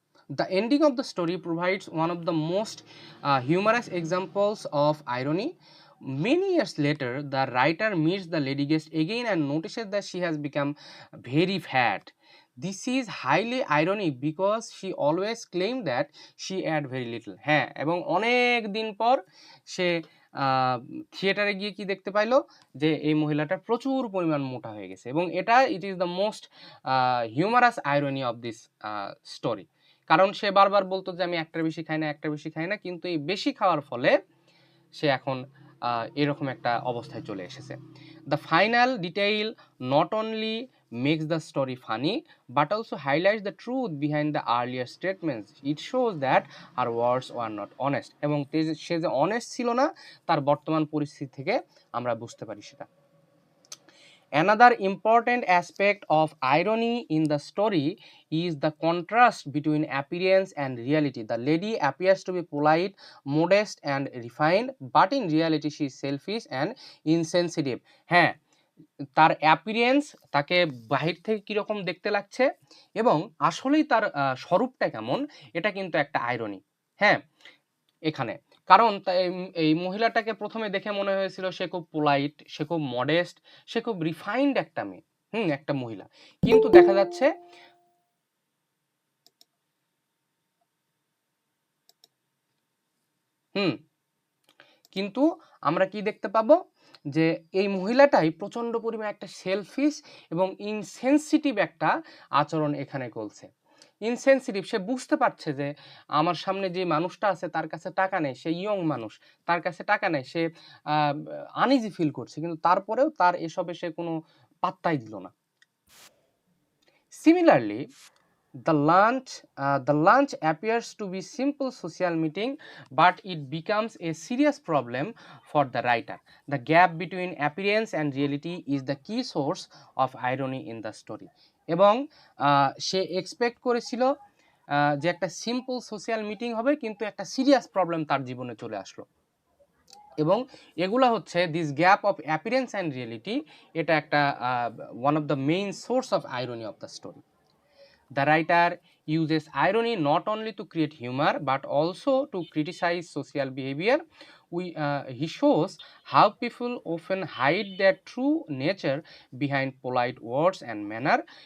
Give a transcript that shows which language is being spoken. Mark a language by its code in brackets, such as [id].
[en] The ending of the story provides one of the most humorous examples of irony. Many years later, the writer meets the lady guest again and notices that she has become very fat. This is highly ironic because she always claimed that she ate very little. [bn] হ্যাঁ, এবং অনেক দিন পর সে থিয়েটারে গিয়ে কি দেখতে পাইলো যে এই মহিলাটা প্রচুর পরিমাণ মোটা হয়ে গেছে, এবং এটা [en] It is the most humorous irony of this story. [bn] কারণ সে বারবার বলতো যে আমি একটার বেশি খাই না, একটার বেশি খাই না, কিন্তু এই বেশি খাওয়ার ফলে সে এখন এরকম একটা অবস্থায় চলে এসেছে। [en] The final detail not only makes the story funny but also highlights the truth behind the earlier statements. It shows that our words were not honest. [bn] এবং সে যে অনেস্ট ছিল না তার বর্তমান পরিস্থিতি থেকে আমরা বুঝতে পারি সেটা। [en] Another important aspect of irony in the story is the contrast between appearance and reality. The lady appears to be polite, modest, and refined, but in reality she is selfish and insensitive. [bn] হ্যাঁ, তার appearance, তাকে বাহির থেকে কীরকম দেখতে লাগছে এবং আসলেই তার স্বরূপটা কেমন, এটা কিন্তু একটা আইরনি। হ্যাঁ, এখানে কারণ এই মহিলাটাকে প্রথমে দেখে মনে হয়েছিল সে খুব পোলাইট, সে খুব মডেস্ট, সে খুব রিফাইন্ড একটা মেয়ে, একটা মহিলা, কিন্তু দেখা যাচ্ছে কিন্তু আমরা কি দেখতে পাবো যে এই মহিলাটাই প্রচন্ড পরিমাণে একটা সেলফিশ এবং ইনসেনসিটিভ একটা আচরণ এখানে করছে। ইনসেনসিটিভ, সে বুঝতে পারছে যে আমার সামনে যে মানুষটা আছে তার কাছে টাকা নেই, সে ইয়ং মানুষ, তার কাছে টাকা নেই, সে আনইজি ফিল করছে, কিন্তু তারপরেও তার এসবে সে কোনো পাত্তাই দিল না। [en] Similarly, the lunch appears to be simple social meeting, but it becomes a serious problem for the writer. The gap between appearance and reality is the key source of irony in the story. [bn] এবং সে expect করেছিল যে একটা simple social meeting হবে, কিন্তু একটা serious problem তার জীবনে চলে আসলো। এবং এগুলা হচ্ছে [en] this gap of appearance and reality, [bn] এটা একটা [en] One of the main source of irony of the story. The writer uses irony not only to create humor but also to criticize social behavior. He shows how people often hide their true nature behind polite words and manner.